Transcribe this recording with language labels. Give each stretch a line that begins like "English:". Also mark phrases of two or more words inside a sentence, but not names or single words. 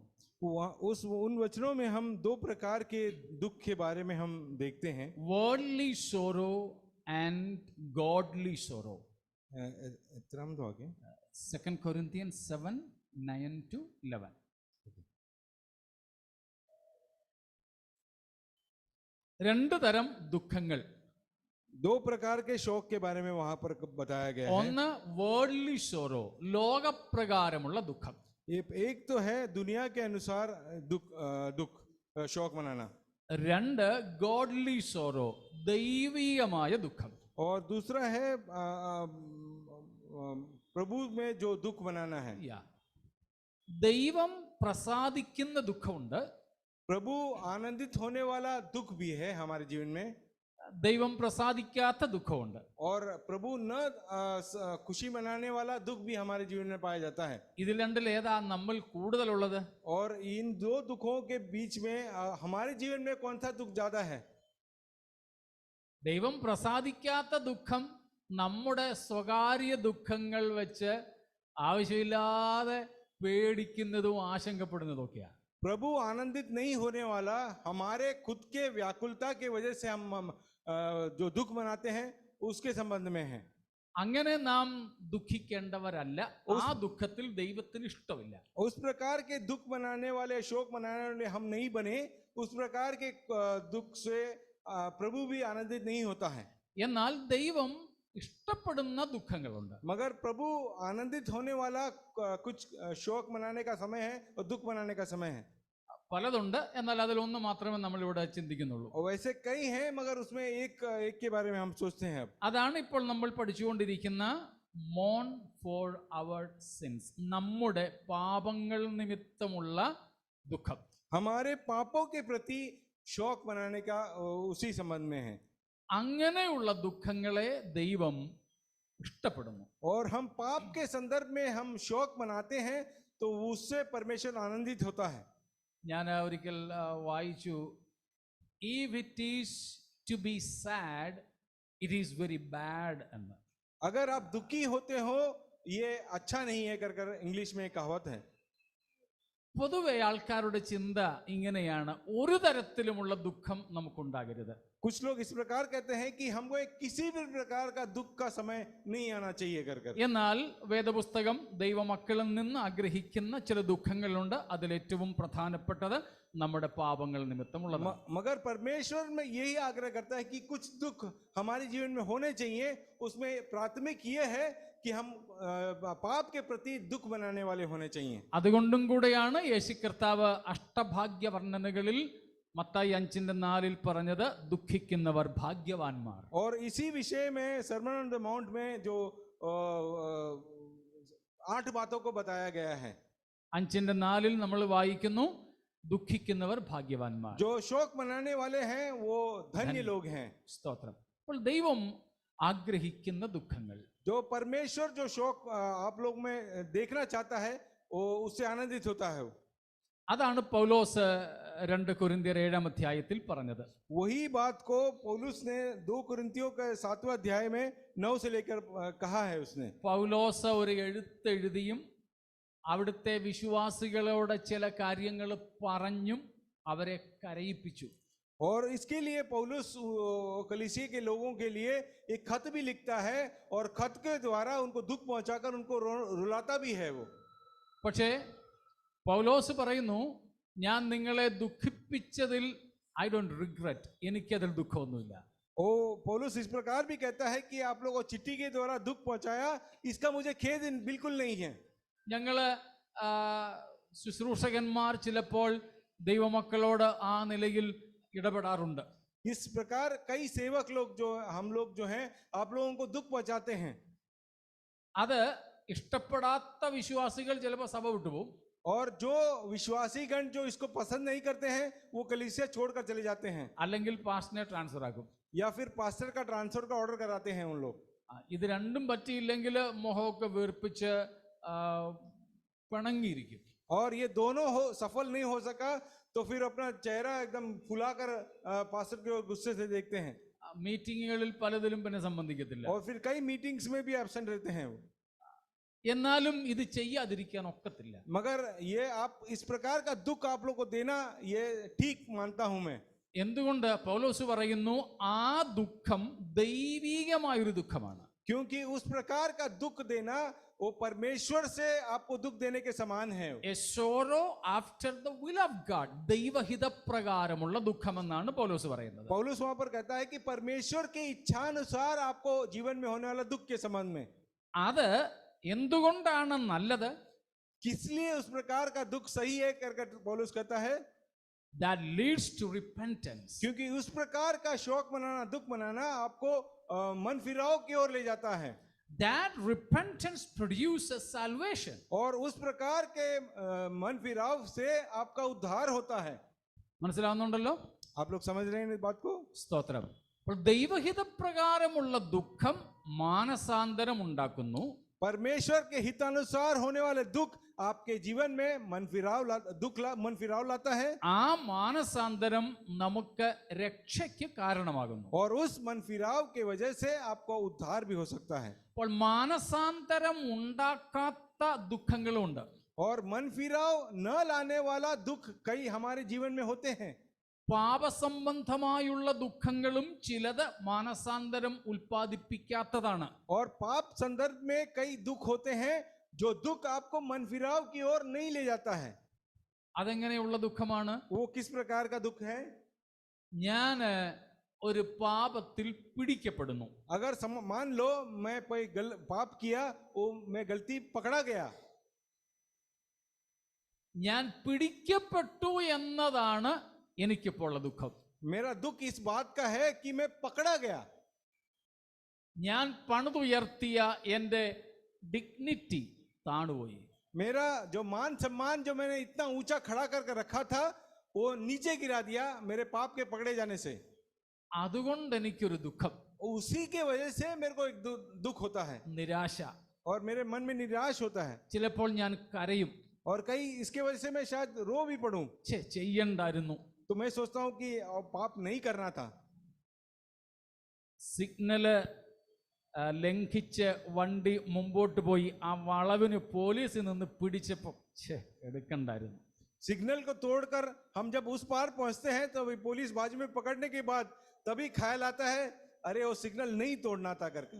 Hindi: उन वचनों में हम दो प्रकार के दुख के बारे में हम देखते हैं.
English: worldly sorrow and godly sorrow. सेकंड कोरिंथियंस 7:9-11.
Malayalam: രണ്ട് തരം ദുഃഖങ്ങൾ,
Hindi: दो प्रकार के शोक के बारे में वहां पर बताया गया है.
Malayalam: ഒന്ന്
English: worldly sorrow,
Malayalam: ലോകപ്രകാരമുള്ള ദുഃഖം.
Hindi: एक तो है दुनिया के अनुसार दुख शोक मनाना.
Malayalam: രണ്ട്
English: godly sorrow,
Malayalam: ദൈവീയമായ ദുഃഖം.
Hindi: और दूसरा है प्रभु में जो दुख मनाना है.
Malayalam: ദൈവം പ്രസാദിക്കുന്ന ദുഃഖമുണ്ട്,
Hindi: प्रभु आनंदित होने वाला दुख भी है हमारे जीवन में.
Malayalam: ദൈവം പ്രസാദിക്കാത്ത ദുഃഖമുണ്ട്.
Hindi: और प्रभु न खुशी मनाने वाला दुख भी हमारे जीवन में पाया जाता है.
Malayalam: ഇതിൽ രണ്ടിൽ ഏതാ നമ്മൾ കൂടുതലുള്ളത്?
Hindi: और इन दो दुखों के बीच में हमारे जीवन में कौन सा दुख ज्यादा है?
Malayalam: ദൈവം പ്രസാദിക്കാത്ത ദുഃഖം നമ്മുടെ സ്വകാര്യ ദുഃഖങ്ങൾ വെച്ച് ആവശ്യമില്ലാതെ പേടിക്കുന്നതും ആശങ്കപ്പെടുന്നതും ഒക്കെയാണ്.
Hindi: प्रभु आनंदित नहीं होने वाला हमारे खुद के व्याकुलता के वजह से हम जो दुख मनाते हैं उसके संबंध में है.
Malayalam: അങ്ങനെ നാം ദുഃഖിക്കേണ്ടവരല്ല. ആ ദുഃഖത്തിൽ ദൈവത്തിന് ഇഷ്ടമില്ല.
Hindi: उस प्रकार के दुख मनाने वाले, शोक मनाने वाले हम नहीं बने. उस प्रकार के दुख से प्रभु भी आनंदित नहीं होता है.
Malayalam: എന്നാൽ ദൈവം ഇഷ്ടപ്പെടുന്ന ദുഃഖങ്ങളുണ്ട്.
Hindi: मगर प्रभु आनंदित होने वाला कुछ शोक मनाने का समय है और दुख मनाने का समय है.
Malayalam: പലതുണ്ട്, എന്നാൽ അതിലൊന്ന് മാത്രമേ നമ്മൾ ഇവിടെ ചിന്തിക്കുന്നുള്ളൂ.
Hindi: और वैसे कई हैं मगर उसमें एक के बारे में हम सोचते हैं.
Malayalam: അതാണ് ഇപ്പോൾ നമ്മൾ പഠിച്ചുകൊണ്ടിരിക്കുന്ന
English: mourn for our sins,
Malayalam: നമ്മുടെ പാപങ്ങൾ നിമിത്തമുള്ള ദുഃഖം.
Hindi: हमारे पापों के प्रति शोक मनाने का उसी संबंध में है.
Malayalam: അങ്ങനെയുള്ള ദുഃഖങ്ങളെ ദൈവം ഇഷ്ടപ്പെടുന്നു.
Hindi: और हम पाप के संदर्भ में हम शोक मनाते हैं तो उससे परमेश्वर आनंदित होता है.
Malayalam: ഞാൻ ഒരിക്കൽ വായിച്ചു,
English: if it is to be sad it is very bad എന്ന്.
Hindi: अगर आप दुखी होते हो ये अच्छा नहीं है कर इंग्लिश में कहावत है.
Malayalam: പൊതുവെ ആൾക്കാരുടെ ചിന്ത ഇങ്ങനെയാണ്, ഒരു തരത്തിലുമുള്ള ദുഃഖം നമുക്കുണ്ടാകരുത്.
Hindi: कुछ लोग इस प्रकार कहते हैं कि हमको किसी भी प्रकार का दुख का समय नहीं आना चाहिए कर.
Malayalam: എന്നാൽ വേദപുസ്തകം ദൈവമക്കളിൽ നിന്ന് ആഗ്രഹിക്കുന്ന ചില ദുഃഖങ്ങളുണ്ട്. അതിലേറ്റവും പ്രധാനപ്പെട്ടത് നമ്മുടെ പാപങ്ങൾ നിമിത്തമുള്ളതാണ്.
Hindi: मगर परमेश्वर में यही आग्रह करता है कि कुछ दुख हमारे जीवन में होने चाहिए. उसमें प्राथमिक ये है कि हम पाप के प्रति दुख मनाने वाले होने चाहिए.
Malayalam: അതുകൊണ്ടും കൂടെയാണ് യേശു കർത്താവ് അഷ്ടഭാഗ്യ വർണ്ണനകളിൽ മത്തായി 5:4 പറഞ്ഞത്, ദുഃഖിക്കുന്നവർ ഭാഗ്യവാന്മാർ.
Hindi: और इसी विषय में सर्मन ऑन द माउंट में जो 8 बातों को बताया गया है.
Malayalam: 5:4 നമ്മൾ വായിക്കുന്നു, ദുഃഖിക്കുന്നവർ ഭാഗ്യവാന്മാർ.
Hindi: जो शोक मनाने वाले हैं वो धन्य लोग हैं.
Malayalam: സ്തോത്രം. അപ്പോൾ ദൈവം ആഗ്രഹിക്കുന്ന ദുഃഖങ്ങൾ.
Hindi: जो परमेश्वर जो शौक आप लोग में देखना चाहता है वो उससे आनंदित होता है.
Malayalam: അതാണ് പൗലോസ് 2 കൊരിന്ത്യർ 7-ാം അധ്യായത്തിൽ പറഞ്ഞത്.
Hindi: वही बात को पौलुस ने 2 कुरिन्थियों के 7वां अध्याय में 9 से लेकर कहा है उसने.
Malayalam: പൗലോസ് ഒരു എഴുത്തെഴുതിയും അവിടുത്തെ വിശ്വാസികളോട് ചില കാര്യങ്ങൾ പറഞ്ഞും അവരെ കരയിപ്പിച്ചു.
Hindi: और इसके लिए पौलुस कलीसिया के लोगों के लिए एक खत भी लिखता है और खत के द्वारा उनको दुख पहुंचाकर उनको रुलाता भी है वो.
Malayalam: പക്ഷേ പൗലോസ് പറയുന്നു, ഞാൻ നിങ്ങളെ ദുഃഖിപ്പിച്ചതിൽ
English: I don't regret,
Malayalam: എനിക്കതിൽ ദുഃഖമൊന്നുമില്ല.
Hindi: ओ पौलुस इस प्रकार भी कहता है कि आप लोगों को चिट्ठी के द्वारा दुख पहुंचाया, इसका मुझे खेद बिल्कुल नहीं है.
Malayalam: ഞങ്ങള് ശുശ്രൂഷകന്മാർ ചിലപ്പോൾ ദൈവമക്കളോട് ആ നിലയിൽ ഇടപെടാറുണ്ട്.
Hindi: इस प्रकार कई सेवक लोग जो हम लोग जो हैं आप लोगों को दुख पहुंचाते हैं.
Malayalam: അത് ഇഷ്ടപ്പെടാത്ത വിശ്വാസികൾ ചിലപ്പോൾ സഭ വിട്ടുപോകും.
Hindi: और जो विश्वासीगण जो इसको पसंद नहीं करते हैं वो कलीसिया छोड़कर चले जाते हैं,
Malayalam: അല്ലെങ്കിൽ പാസ്റ്ററിനെ ട്രാൻസ്ഫർ ആക്കും.
Hindi: या फिर पास्टर का ट्रांसफर का ऑर्डर कराते हैं उन लोग.
Malayalam: ഇത് രണ്ടും പറ്റിയില്ലെങ്കിൽ മുഖമൊക്കെ വീർപ്പിച്ച് പിണങ്ങിയിരിക്കും.
Hindi: और ये दोनों सफल नहीं हो सका तो फिर अपना चेहरा एकदम फुलाकर पास्टर के गुस्से से देखते हैं.
Malayalam: മീറ്റിങ്ങുകളിൽ പലതിലും പിന്നെ സംബന്ധിക്കത്തില്ല.
Hindi: और फिर कई मीटिंग्स में भी एब्सेंट रहते हैं वो.
Malayalam: എന്നാലും ഇത് ചെയ്യാതിരിക്കാൻ ഒക്കത്തില്ല.
Hindi: मगर ये आप इस प्रकार का दुख आप लोग को देना ये ठीक मानता हूं मैं.
Malayalam: എന്തുകൊണ്ട് പൗലോസ് പറയുന്നു ആ ദുഃഖം ദൈവികമായൊരു ദുഃഖമാണ്.
Hindi: क्योंकि उस प्रकार का दुख देना वो परमेश्वर से आपको दुख देने के समान है.
English: A sorrow after the will of God,
Malayalam: ദൈവഹിത പ്രകാരമുള്ള ദുഃഖമെന്നാണ് പൗലോസ് പറയുന്നത്.
Hindi: पौलुस वहां पर कहता है कि परमेश्वर के इच्छानुसार आपको जीवन में होने वाला दुख के संबंध में.
Malayalam: അത് എന്തുകൊണ്ടാണ് നല്ലത്?
Hindi: किस लिए उस प्रकार का दुख सही है करके पौलुस कहता है.
English: That leads to repentance.
Hindi: क्योंकि उस प्रकार का शौक मनाना, दुख मनाना आपको मन फिराव की ओर ले जाता है.
English: That repentance produces salvation.
Hindi: और उस प्रकार के मन फिराव से आपका उद्धार होता है.
Malayalam: മനസ്സിലാവുന്നുണ്ടല്ലോ?
Hindi: आप लोग समझ रहे हैं इस बात को?
Malayalam: സ്തോത്രം. അപ്പോൾ ദൈവഹിത പ്രകാരമുള്ള ദുഃഖം മാനസാന്തരം ഉണ്ടാക്കുന്നു.
Hindi: परमेश्वर के हितानुसार होने वाले दुख आपके जीवन में मन फिराव लाता है.
Malayalam: ആ മാനസാന്തരം നമുക്ക് രക്ഷയ്ക്ക് കാരണമാകുന്നു.
Hindi: और उस मन फिराव के वजह से आपको उद्धार भी हो सकता है.
Malayalam: അപ്പോൾ മാനസാന്തരം ഉണ്ടാക്കാത്ത ദുഃഖങ്ങളുണ്ട്.
Hindi: और मन फिराव न लाने वाला दुख कई हमारे जीवन में होते हैं.
Malayalam: പാപസംബന്ധമായുള്ള ദുഃഖങ്ങളും ചിലത് മാനസാന്തരം ഉൽപ്പാദിപ്പിക്കാത്തതാണ്.
Hindi: और पाप संदर्भ में कई दुख होते हैं जो दुख आपको मन फिराव की ओर नहीं ले जाता है.
Malayalam: അതെങ്ങനെയുള്ള ദുഃഖമാണ്?
Hindi: वो किस प्रकार का दुख है?
Malayalam: ഞാൻ ഒരു പാപത്തിൽ പിടിക്കപ്പെടുന്നു.
Hindi: अगर मान लो मैं कोई पाप किया, वो मैं गलती पकड़ा गया.
Malayalam: ഞാൻ പിടിക്കപ്പെട്ടു എന്നതാണ് എനിക്കിപ്പോൾ ഉള്ള ദുഃഖം.
Hindi: मेरा दुख इस बात का है कि मैं पकड़ा गया.
Malayalam: ഞാൻ പണിതുയർത്തിയ എൻ്റെ ഡിഗ്നിറ്റി താണുപോയി.
Hindi: मेरा जो मान सम्मान जो मैंने इतना ऊंचा खड़ा करके रखा था वो नीचे गिरा दिया मेरे पाप के पकड़े जाने से.
Malayalam: അതുകൊണ്ട് എനിക്കൊരു ദുഃഖം.
Hindi: उसी के वजह से मेरे को एक दुख होता है.
Malayalam: നിരാശ.
Hindi: और मेरे मन में निराश होता है.
Malayalam: ചിലപ്പോൾ ഞാൻ കരയും.
Hindi: और कई इसके वजह से मैं शायद रो भी पड़ूं.
Malayalam: ചെയ്യണ്ടായിരുന്നു.
Hindi: तो मैं सोचता हूं कि पाप नहीं करना था.
Malayalam: സിഗ്നല് ലംഘിച്ച് വണ്ടി മുമ്പോട്ട് പോയി ആ വളവിന് പോലീസിൽ നിന്ന് പിടിച്ചപ്പോൾ എടുക്കണ്ടായിരുന്നു.
Hindi: सिग्नल को तोड़कर हम जब उस पार पहुंचते हैं तो पुलिस बाजू में पकड़ने के बाद तभी ख्याल आता है अरे वो सिग्नल नहीं तोड़ना था करके.